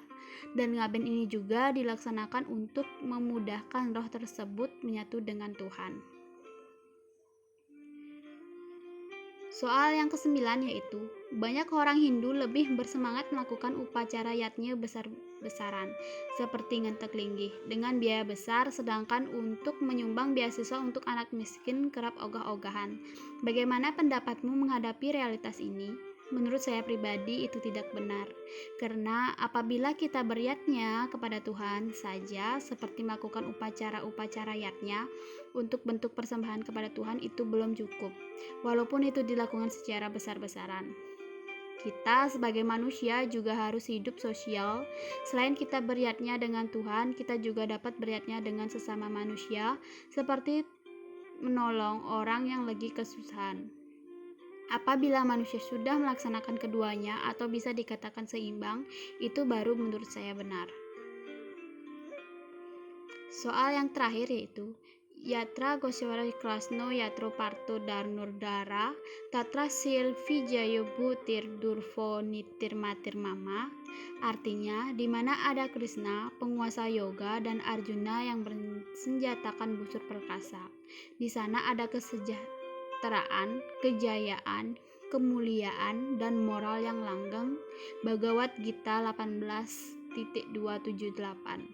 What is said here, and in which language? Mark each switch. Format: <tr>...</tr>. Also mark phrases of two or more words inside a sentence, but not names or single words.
<id>Dan ngaben ini juga dilaksanakan untuk memudahkan roh tersebut menyatu dengan Tuhan. Soal yang kesembilan yaitu, banyak orang Hindu lebih bersemangat melakukan upacara yatnya besar-besaran, seperti ngentek linggih, dengan biaya besar, sedangkan untuk menyumbang beasiswa untuk anak miskin kerap ogah-ogahan. Bagaimana pendapatmu menghadapi realitas ini? Menurut saya pribadi itu tidak benar, karena apabila kita beryatnya kepada Tuhan saja seperti melakukan upacara-upacara yatnya untuk bentuk persembahan kepada Tuhan itu belum cukup, walaupun itu dilakukan secara besar-besaran. Kita sebagai manusia juga harus hidup sosial. Selain kita beryatnya dengan Tuhan, kita juga dapat beryatnya dengan sesama manusia, seperti menolong orang yang lagi kesusahan. Apabila manusia sudah melaksanakan keduanya atau bisa dikatakan seimbang, itu baru menurut saya benar. Soal yang terakhir yaitu, Yatra Goswara Klasno Yatro Parto Darnurdara Tatra Silvi Jayo Butir Durvo Nitir Matir Mama. Artinya, di mana ada Krishna, penguasa yoga, dan Arjuna yang bersenjatakan busur perkasa. Di sana ada kesejahteraan, kejayaan, kemuliaan, dan moral yang langgeng. Bhagavad Gita 18.278.</id>